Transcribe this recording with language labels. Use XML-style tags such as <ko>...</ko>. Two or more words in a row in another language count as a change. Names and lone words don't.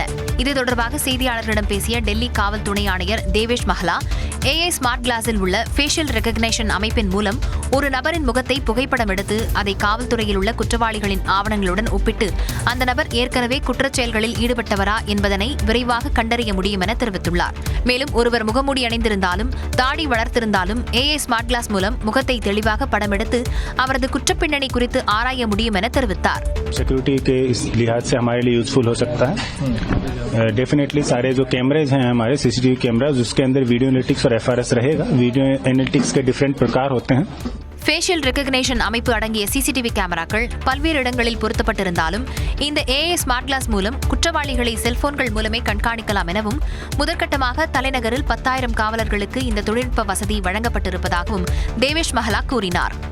<ta>இது தொடர்பாக செய்தியாளர்களிடம் பேசிய டெல்லி காவல் துணை ஆணையர் தேவேஷ் மஹ்லா,</ta> <en>AI smart glass</en> <ta>உள்ள</ta> <en>facial recognition</en> <ta>அமைப்பின் மூலம் ஒரு நபரின் முகத்தை புகைப்படம் எடுத்து அதை காவல்துறையில் உள்ள குற்றவாளிகளின் ஆவணங்களுடன் ஒப்பிட்டு அந்த நபர் ஏற்கனவே குற்றச்செயல்களில் ஈடுபட்டவரா என்பதனை விரைவாக கண்டறிய முடியும் என தெரிவித்துள்ளார். மேலும் ஒருவர் முகமூடி அணிந்திருந்தாலும் தாடி வளர்த்திருந்தாலும்</ta> <en>AI smart glass</en> <ta>மூலம் முகத்தை தெளிவாக படமெடுத்து அவரது குற்றப்பின்னணி குறித்து ஆராய முடியும் என தெரிவித்தார்.</ta> <hi>सिक्योरिटी के इस लिहाज से हमारे लिए यूजफुल हो सकता है। डेफिनेटली सारे जो कैमरेज हैं हमारे</hi> <en>CCTV cameras,</en> <hi>उसके अंदर</hi> <en>video analytics</en> <hi>और FRS रहेगा।</hi> <en>video analytics</en> <hi>के डिफरेंट प्रकार होते हैं.</hi> <en>facial recognition</en> <ta>அமைப்பு அடங்கிய CCTV கேமராக்கள் பல்வேறு இடங்களில் பொருத்தப்பட்டிருந்தாலும் இந்த</ta> <en>AI smart glass</en> <ta>மூலம் குற்றவாளிகளை செல்போன்கள் மூலமே கண்காணிக்கலாம் எனவும் முதற்கட்டமாக தலைநகரில் 10,000 காவலர்களுக்கு இந்த தொழில்நுட்ப வசதி வழங்கப்பட்டிருப்பதாகவும் தேவேஷ் மஹ்லா கூறினார்.</ta>